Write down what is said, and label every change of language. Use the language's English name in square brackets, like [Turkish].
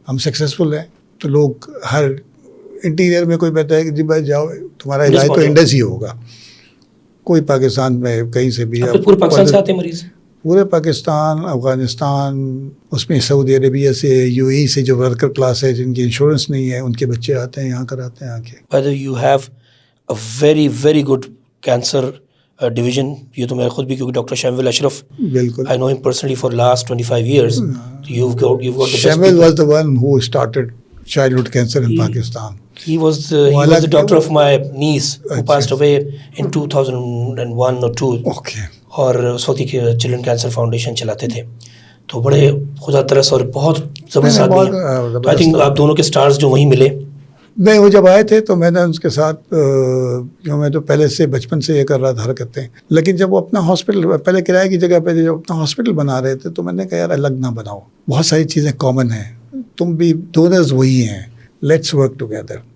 [Urdu] ہم سکسیزفل ہیں تو لوگ ہر انٹیریئر میں کوئی بتا ہے کہ جی بھائی جاؤ تمہارا علاج تو انڈس ہی ہوگا. کوئی پاکستان میں کہیں سے بھی, پورے پاکستان سے آتے ہیں مریض, پورے پاکستان, افغانستان, اس میں سعودی عربیہ سے, یو اے سے جو ورکر کلاس ہے جن کی انشورنس نہیں ہے, ان کے بچے آتے ہیں یہاں کراتے ہیں آ کے. [English] By the way, you have a very very good cancer division. [Urdu] یہ تو میں خود بھی, کیونکہ ڈاکٹر شامل اشرف, بالکل, [English] I know him personally for last 25 years. You've got the best Shamil was the one who started childhood cancer in Pakistan. He was the doctor of my niece who passed away in 2001 or 2. Okay. [Urdu] اور اس وقت children cancer foundation چلاتے تھے, تو بڑے خدا ترس اور بہت زبردست آدمی ہیں. [English] I think [Urdu] آپ دونوں کے سٹارز جو وہیں ملے. نہیں, وہ جب آئے تھے تو میں نے ان کے ساتھ جو میں تو پہلے سے بچپن سے یہ کر رہا تھا حرکتیں, لیکن جب وہ اپنا ہاسپٹل پہلے کرائے کی جگہ پہ جب اپنا ہاسپٹل بنا رہے تھے تو میں نے کہا یار الگ نہ بناؤ, بہت ساری چیزیں کامن ہیں, تم بھی ڈونرز وہی ہیں, [English] Let's work together.